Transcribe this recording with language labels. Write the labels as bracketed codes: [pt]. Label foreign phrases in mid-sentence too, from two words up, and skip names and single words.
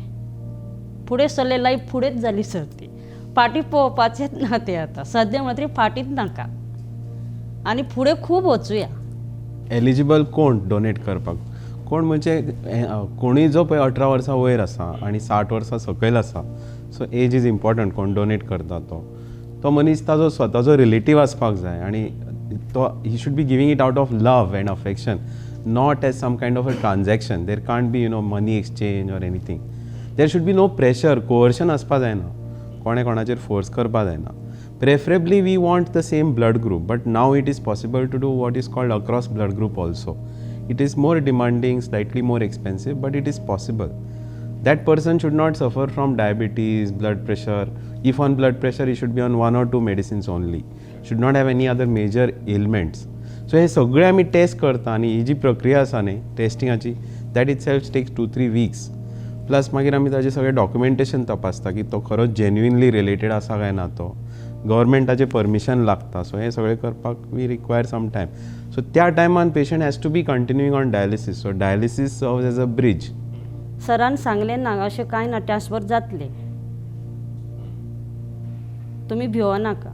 [kok] फुडें सरले लायफ फुडेंच जाली सर ती. फाटीं पळोवपाचेंच ना ते आतां सद्या म्हणून तरी फाटींच नाका आनी फुडें खूब वचुया. एलिजिबल कोण डोनेट करपाक कोण म्हणजे कोणूय जो पळय 18 वर्सां वयर आसा आनी 60 वर्सां सकयल आसा. [en] So age is important [kok] कोण डोनेट करता तो मनीस ताजो स्वताचो रिलेटीव आसपाक जाय आनी तो [en] he should be giving it out of love and affection not as some kind of a transaction. There can't be money exchange or anything. There should be no pressure coercion [kok] आसपा जायना. कोणे कोणाचेर फोर्स करपा जायना. [en] Preferably we want the same blood group, but now it is possible to do what is called across blood group also. It is more demanding, slightly more expensive, but it is possible. That person should not suffer from diabetes, blood pressure. If on blood pressure, he should be on 1 or 2 medicines only. Should not have any other major ailments. [kok] So हे सगळे आमी टेस्ट करता आनी ही जी प्रक्रिया आसा न्ही टेस्टिंगाची [en] that itself takes 2-3 weeks. [kok] प्लस मागीर आमी ताजें सगळें डॉक्युमेंटेशन तपासता की तो खरोच [en] genuinely related [kok] आसा काय ना तो. गव्हर्मेंटाचें परमिशन लागता. सो हें सगळें करपाक [en] we require some time. सो [kok] त्या टायमान [en] patient has to be continuing on dialysis. So dialysis serves as a bridge. [kok] सरान सांगलें ना अशें कांय ना ट्रान्सफर जातलें तुमी भिवो नाका.